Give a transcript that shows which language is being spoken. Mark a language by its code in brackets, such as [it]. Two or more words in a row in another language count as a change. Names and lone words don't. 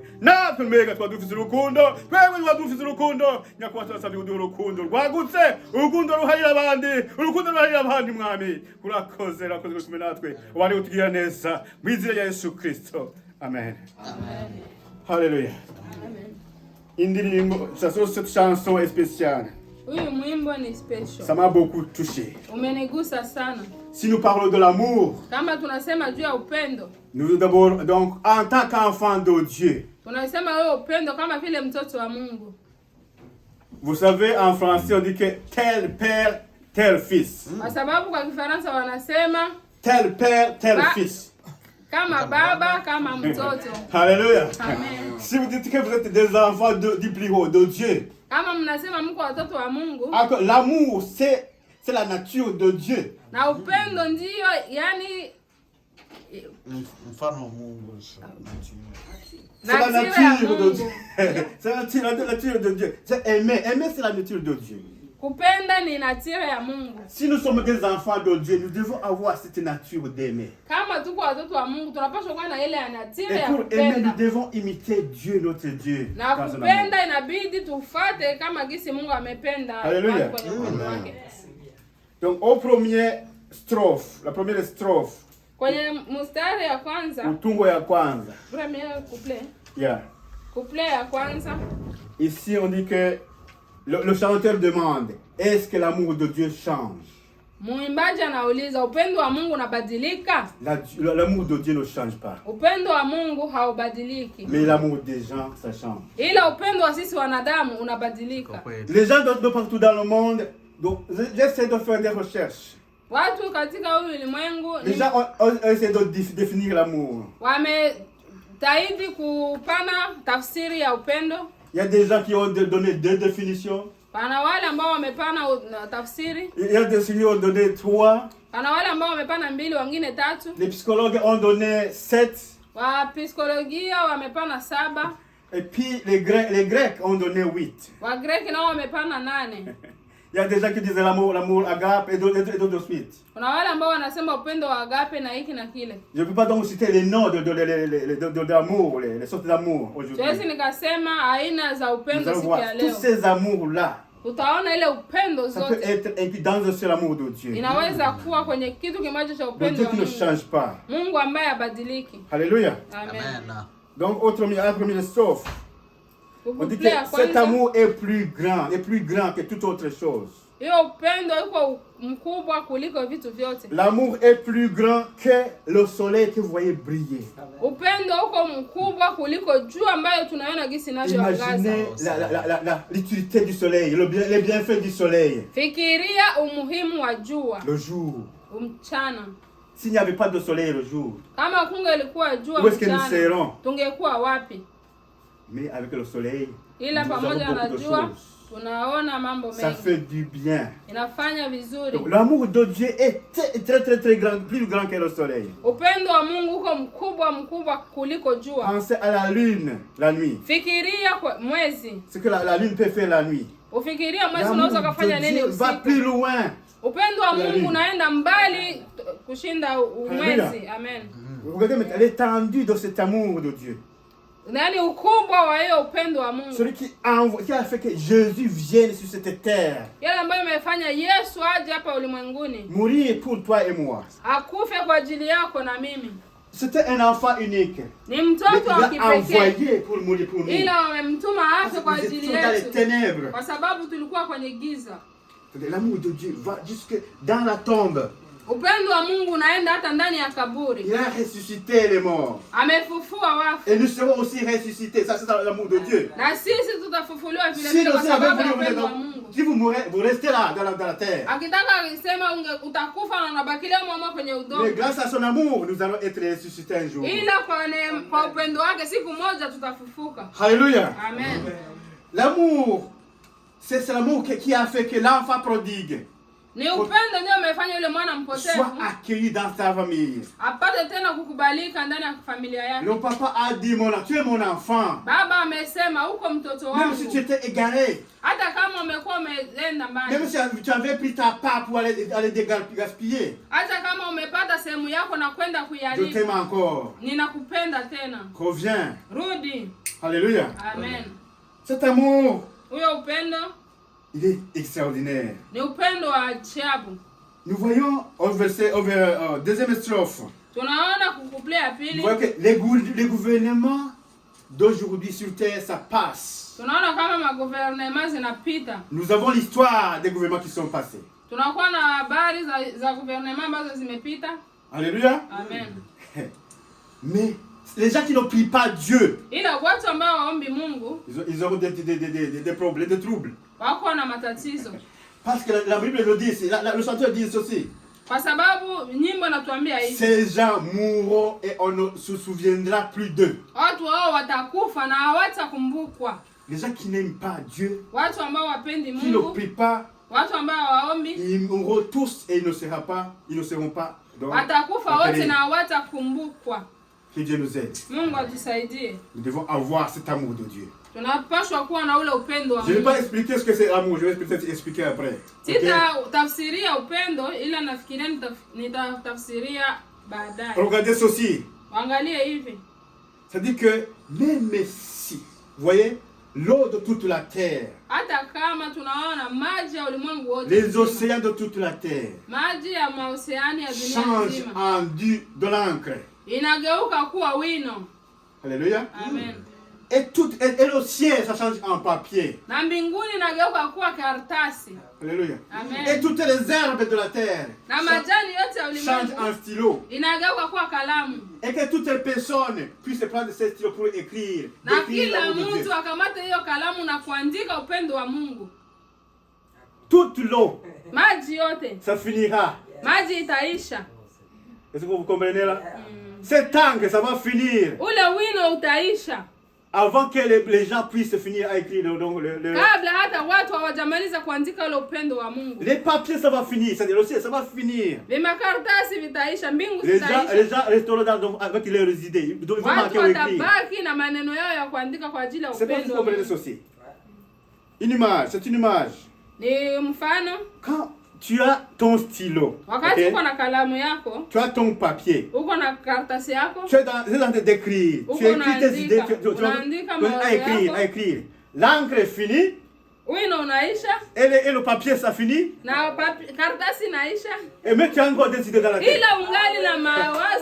[rw] Natwe mbega twaba dufite urukundo, twebwe twaba dufite urukundo nyakubahwa, turasabye kuduha urukundo rwagutse, urukundo ruharira abandi, urukundo ruharira abandi mwami. Urakoze, urakoze kumwe natwe, wari utugirira neza mu izina rya Yesu Kristo. Amen. Amen. Haleluya. Indirimbo, [fr] cette chanson est spéciale. [sw] Huyu mwimbo ni special. [fr] Ça m'a beaucoup touché. [sw] Umenigusa sana. [fr] Si nous parlons de l'amour, [sw] Kama tunasema juu ya upendo, [fr] nous d'abord, donc, en tant qu'enfant de Dieu, [sw] tunasema wewe upendo kama vile mtoto wa Mungu. [fr] vous savez, en français, on dit que tel père, tel fils. [sw] Kwa sababu kwa Kifaransa wanasema [fr] Tel père, tel Ba- fils. [sw] kama baba kama mtoto. [fr] Alléluia. Amen. Si vous dites que vous êtes des enfants du plus haut, de Dieu, [sw] Kama mnasema mko watoto wa Mungu, [fr] alors que l'amour, c'est la nature de Dieu. [sw] na upendo ndio yani Mfano wa Mungu. [fr] C'est la [sw] nature ya [fr] nature de Dieu. [sw] Mungu. [fr] C'est la nature de Dieu. C'est aimer. Aimer, c'est la nature de Dieu. [sw] Kupenda ni nature ya Mungu. [fr] Si nous sommes des enfants de Dieu, nous devons avoir cette nature d'aimer. [sw] Kama tuko watoto wa Mungu, tunapaswa kuwa na ile ya nature [fr] Et [sw] ya [fr] pour aimer, [sw] kupenda. [fr] nous devons imiter Dieu, notre Dieu. [sw] Na [fr] dans son amour. [sw] kupenda inabidi tufate kama gisi Mungu amependa Hallelujah. watu kwenye upendo wake. [fr] Donc, au premier strophe, la première strophe, [sw] Kwenye mstari ya kwanza, utungo ya kwanza. [fr] premier couplet, Yeah. [sw] couplet ya kwanza, [fr] Ici, on dit que le chanteur demande, est-ce que l'amour de Dieu change? [sw] muimbaji anauliza upendo wa Mungu unabadilika? [fr] L'amour de Dieu ne change pas. [sw] Upendo wa Mungu haubadiliki. [fr] Mais l'amour des gens, ça change. [sw] Ila upendo wa sisi wanadamu unabadilika. [fr] Les gens de partout dans le monde, donc, j'essaie de faire des recherches. [sw] Watu katika huyu ulimwengu [fr] Les gens ont essayé de définir l'amour. [sw] wametahidi kupana tafsiri ya upendo. [fr] Il y a des gens qui ont donné 2 définitions. [sw] Pana wale ambao wamepana tafsiri. [fr] Il y a des gens qui ont donné 3. [sw] Pana wale ambao wamepana 2, wengine 3. [fr] Les psychologues ont donné 7. [sw] Wa psikologia wamepana 7. [fr] Et puis les Grecs ont donné 8. [sw] Wa Greki nao wamepana 8. [fr] Il y a des gens qui disent l'amour agape et d'autres suite. [sw] Kuna wale ambao wanasema upendo wa agape na hiki na kile. [fr] Je ne peux pas donc citer les noms d'amour, les sortes d'amour aujourd'hui. [sw] Siwezi nikasema aina za [fr] Nous [sw] upendo [fr] allons [sw] siku ya [fr] voir [sw] leo. [fr] tous ces amours-là. [sw] Utaona ile upendo [fr] Ça peut [sw] zote [fr] être inclus dans un seul amour de Dieu. [sw] inaweza kuwa kwenye kitu kimoja cha [fr] Le [sw] upendo [fr] Dieu [sw] wa [fr] qui ne [sw] Mungu. [fr] change pas. [sw] Mungu ambaye habadiliki. [fr] Alléluia. Amen. Amen. Donc, à la première strophe, on dit que [sw] Couplet ya [fr] cet [sw] kwanza, [fr] amour est plus grand que toute autre chose. [sw] hiyo upendo uko mkubwa kuliko vitu vyote. [fr] L'amour est plus grand que le soleil que vous voyez briller. [sw] Upendo uko mkubwa kuliko jua ambayo tunaona gisi inavyoangaza. [fr] Imaginez l'utilité du soleil, les bienfaits du soleil. [sw] Fikiria umuhimu wa jua [fr] Le jour. [sw] mchana. [fr] S'il n'y avait pas de soleil le jour, [sw] Kama kungelikuwa jua [fr] où est-ce que nous [sw] mchana, [fr] serions? [sw] tungekuwa wapi? [fr] Mais avec le soleil, [sw] Ila [fr] nous avons [sw] pamoja na [fr] beaucoup de [sw] jua [fr] choses. [sw] tunaona mambo [fr] Ça [sw] mengi. [fr] fait du bien. [sw] Inafanya vizuri. [fr] Donc, l'amour de Dieu est très grand, plus grand que le soleil. [sw] Upendo wa Mungu uko mkubwa kuliko jua. [fr] Pensez à la lune la nuit. [sw] Fikiria kwa mwezi. [fr] Ce que la lune peut faire la nuit. [sw] Ufikiria mwezi [fr] L'amour [sw] unaweza kufanya [fr] de [sw] nini [fr] Dieu va [sw] usiku. [fr] plus loin. [sw] Upendo wa [fr] La [sw] Mungu [fr] lune. [sw] unaenda mbali kushinda mwezi. Amen. [fr] Regardez maintenant l'étendue de cet amour de Dieu. [sw] Nani ukubwa wa hiyo upendo wa Mungu? [fr] Celui qui a fait que Jésus vienne sur cette terre, [sw] Yale ambayo imefanya Yesu aje hapa ulimwenguni. [fr] mourir pour toi et moi. [sw] Akufe kwa ajili yako na mimi. [fr] C'était un enfant unique. [sw] Ni [fr] Mais [sw] mtoto wa [fr] il l'a [sw] kipekee. [fr] envoyé pour mourir pour nous. [sw] Ila wamemtuma afe kwa [fr] Nous [sw] ajili [fr] étions dans les [sw] yetu. [fr] ténèbres. [sw] Kwa sababu tulikuwa kwenye giza. [fr] L'amour de Dieu va jusque dans la tombe. [sw] Upendo wa Mungu unaenda hata ndani ya kaburi. [fr] Il a ressuscité les morts. [sw] Amefufua wafu. [fr] Et nous serons aussi ressuscités. Ça, c'est dans l'amour de Dieu. [sw] Na sisi tutafufuliwa vile [fr] Si [sw] vile [fr] le [sw] kwa [fr] Seigneur [sw] sababu ya [fr] veut vous [sw] upendo wa [fr] lever, [sw] Mungu. [fr] si vous mourrez, vous restez là, dans la terre. [sw] Akitaka alisema utakufa na unabakilia mwamo kwenye [fr] Mais [sw] udongo. [fr] grâce à son amour, nous allons être ressuscités un jour. [sw] Ila kwa upendo wake siku moja tutafufuka. [fr] Alléluia. Amen. L'amour, c'est l'amour qui a fait que l'enfant prodigue. [sw] Ni upendo ndio umefanya yule mwana [fr] soit [sw] mpotevu [fr] accueilli dans sa famille. [sw] apate tena kukubalika ndani ya familia yake. [fr] Le papa a dit, tu es mon enfant. [sw] Baba amesema uko mtoto [fr] Même si tu [sw] wangu. [fr] étais égaré, [sw] Hata kama umekuwa umeenda mbali. [fr] même si tu avais pris ta part pour aller gaspiller, [sw] Hata kama umepata sehemu yako na kwenda [fr] je [sw] kuiharibu. [fr] t'aime encore. [sw] Ninakupenda tena. [fr] Reviens. [sw] Rudi. [fr] Alléluia. Amen. Cet amour, [sw] Huyo upendo [fr] il est extraordinaire. [sw] ni upendo wa ajabu. [fr] Nous voyons au verset, deuxième strophe, [sw] Tunaona kukuplea ya [fr] vous [sw] pili. [fr] voyez que les gouvernements d'aujourd'hui sur terre, ça passe. [sw] Tunaona kama maguvernema zinapita. [fr] Nous avons l'histoire des gouvernements qui sont passés. [sw] Tunakuwa na habari za guvernema ambazo zimepita. [fr] Alléluia. Amen. Mais les gens qui ne prient pas Dieu, [sw] Ila watu ambao waombi Mungu [fr] ils auront des problèmes, des troubles. [sw] wako na matatizo. [fr] Parce que la Bible le dit, le chanteur dit ceci. [sw] Kwa sababu nyimbo inatuambia hivi. [fr] Ces gens mourront et on ne se souviendra plus d'eux. [sw] Watu hao watakufa na hawatakumbukwa. [fr] Les gens qui n'aiment pas Dieu, [sw] Watu ambao wapendi [fr] qui ne [sw] Mungu, [fr] prient pas, [sw] watu ambao waombi [fr] ils mourront tous et ils ne seront pas. Donc, [sw] watakufa wote [fr] appelés. [sw] na hawatakumbukwa. [fr] Que Dieu nous aide. [sw] Mungu atusaidie. [fr] Nous devons avoir cet amour de Dieu. [sw] Tunapaswa kuwa na ule upendo wa [fr] Je ne vais [sw] Mungu. [fr] pas expliquer ce que c'est l'amour, je vais peut-être expliquer après. Ok? [sw] Sitafsiria upendo ila nafikiria nitatafsiria baadaye. [fr] Regardez ceci. [sw] Angalie hivi. [fr] C'est-à-dire que même si, vous voyez, l'eau de toute la terre, [sw] Hata kama tunaona maji ya ulimwengu wote, [fr] les [sw] nzima, [fr] océans de toute la terre [sw] maji ya maoceani ya dunia [fr] changent [sw] nzima [fr] en de l'encre. [sw] inageuka kuwa wino. [fr] Alléluia. Amen. Et le ciel, ça change en papier. [sw] Na mbinguni inageuka kuwa karatasi. [fr] Alléluia. Amen. Et toutes les herbes de la terre [sw] Na majani yote ya [fr] changent [sw] ulimwengu [fr] en stylo. [sw] inageuka kuwa kalamu. [fr] Et que toutes les personnes puissent prendre ces stylos pour écrire. [sw] Na [fr] Écrire [sw] kila [fr] l'amour de Dieu. [sw] mtu akamate hiyo kalamu na kuandika upendo wa Mungu. [fr] Toute l'eau, [sw] Maji yote, [fr] ça finira. [sw] maji itaisha. [fr] Est-ce que vous comprenez là? Cet encre, ça va finir. [sw] Ule wino utaisha. [fr] Avant que les gens puissent finir à écrire [sw] Kabla hata watu hawajamaliza kuandika ule upendo wa Mungu. [fr] les papiers, ça va finir. C'est-à-dire le ciel, ça va finir. [sw] Vimakaratasi vitaisha, mbingu [fr] Les [sw] zitaisha. [fr] gens resteront avec leurs idées. Ils vont [sw] Watu [fr] manquer au écrit. [sw] watabaki na maneno yao ya kuandika kwa ajili ya [fr] C'est pas que [sw] upendo [fr] vous [sw] wa [fr] comprenez [sw] Mungu. [fr] ceci. Une image, c'est une image. [sw] Ni mfano, [fr] Quand tu as ton stylo, [sw] wakati ok, uko na kalamu yako, [fr] tu as ton papier, [sw] uko na karatasi yako, [fr] tu es dans train d'écrire, tu écris tes idées, [sw] unaandika mawazo yako. [fr] à écrire. L'encre est finie [sw] Wino unaisha [fr] et le papier ça finit. [sw] na karatasi inaisha, [fr] Et mais tu as encore des idées dans la tête. [sw] ila ungali na mawazo.